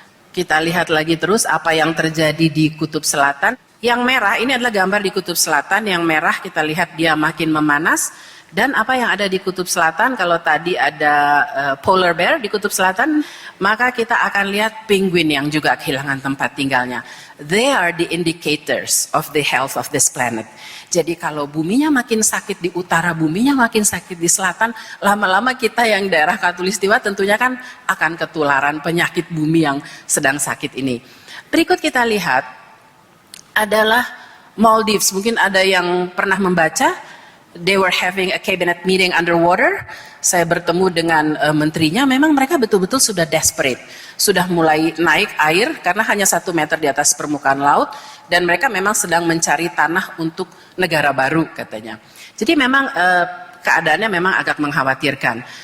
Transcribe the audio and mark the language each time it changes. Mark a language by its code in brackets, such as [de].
[id] Kita lihat lagi terus apa yang terjadi di Kutub Selatan. Yang merah, ini adalah gambar di Kutub Selatan. Yang merah kita lihat dia makin memanas. Dan apa yang ada di Kutub Selatan, kalau tadi ada polar bear di Kutub Selatan, maka kita akan lihat penguin yang juga kehilangan tempat tinggalnya. [en] They are the indicators of the health of this planet. [id] Jadi kalau buminya makin sakit di utara, buminya makin sakit di selatan, lama-lama kita yang daerah Khatulistiwa tentunya kan akan ketularan penyakit bumi yang sedang sakit ini. Berikut kita lihat adalah Maldives. [en] Mungkin ada yang pernah membaca, they were having a cabinet meeting underwater. [id] Saya bertemu dengan menterinya, memang mereka betul-betul sudah desperate. Sudah mulai naik air karena hanya 1 meter di atas permukaan laut. Dan mereka memang sedang mencari tanah untuk negara baru katanya. Jadi memang keadaannya memang agak mengkhawatirkan.